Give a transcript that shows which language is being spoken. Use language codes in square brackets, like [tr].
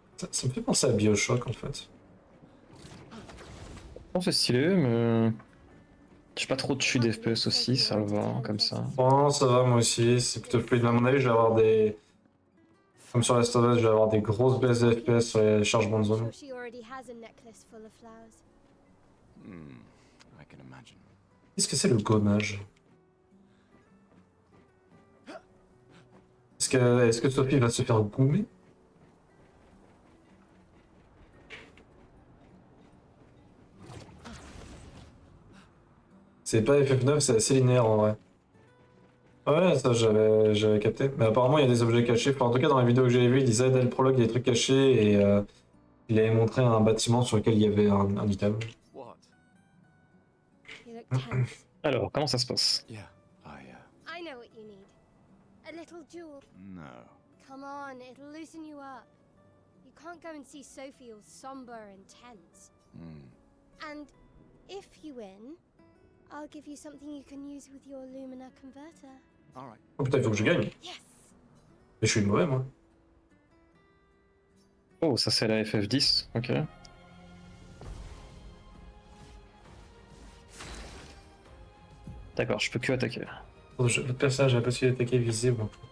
[fr] Ça me fait penser à BioShock en fait. Bon, c'est stylé, mais. Je suis pas trop dessus des FPS aussi, ça va comme ça. Bon, ça va moi aussi, c'est plutôt fluide. À mon avis, je vais avoir des. Comme sur Last of Us, je vais avoir des grosses baisses de FPS sur les chargements de zone. [en] Sure she already has a necklace full of flowers. I can imagine. [fr] Qu'est-ce que c'est le gommage? Est-ce que Sophie va se faire gommer? C'est pas FF9, c'est assez linéaire en vrai. Ouais, ça j'avais capté. Mais apparemment il y a des objets cachés. Enfin, en tout cas dans la vidéo que j'avais vue, il disait dès le prologue il y a des trucs cachés et il avait montré un bâtiment sur lequel il y avait un item. [en] What? You look tense. [fr] Alors, comment ça se passe? [en] Yeah, I know what you need. A little jewel. no. Come on, it'll loosen you up. You can't go and see Sophie all somber and tense. And if you win, I'll give you something you can use with your Lumina converter. All right. [fr] Oh putain, il faut que je gagne. [en] Yes! [fr] Mais je suis mauvais moi. Oh, ça c'est la FF10, ok. D'accord, je peux que attaquer. Votre personnage a la possibilité d'attaquer visible.